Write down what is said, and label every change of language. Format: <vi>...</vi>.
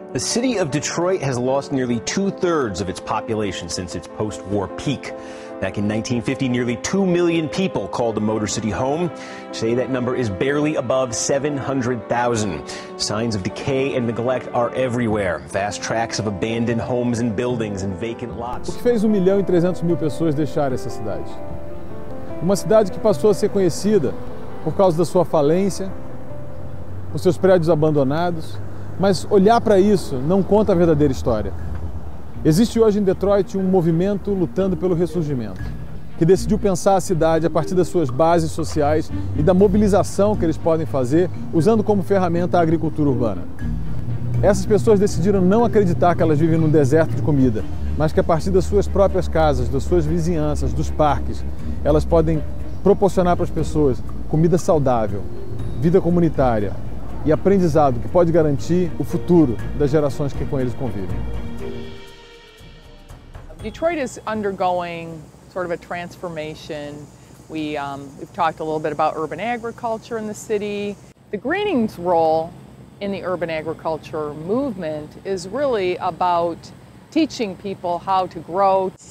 <en>The city of Detroit has lost nearly 2/3 of its population since its post-war peak. Back in 1950, nearly 2 million people called the Motor City home. Today, that number is barely above 700,000. Signs of decay and neglect are everywhere. Vast tracts of abandoned homes and buildings and vacant lots.</en> <pt>O que fez 1.300.000 pessoas deixarem essa cidade? Uma cidade que passou a ser conhecida por causa da sua falência, por seus prédios abandonados, mas olhar para isso não conta a verdadeira história. Existe hoje em Detroit um movimento lutando pelo ressurgimento, que decidiu pensar a cidade a partir das suas bases sociais e da mobilização que eles podem fazer usando como ferramenta a agricultura urbana. Essas pessoas decidiram não acreditar que elas vivem num deserto de comida, mas que a partir das suas próprias casas, das suas vizinhanças, dos parques, elas podem proporcionar para as pessoas comida saudável, vida comunitária e aprendizado que pode garantir o futuro das gerações que com eles convivem.</pt> <en>Detroit is undergoing sort of a transformation. We've talked a little bit about urban agriculture in the city. The Greening's role in the urban agriculture movement is really about teaching people how to grow.</en>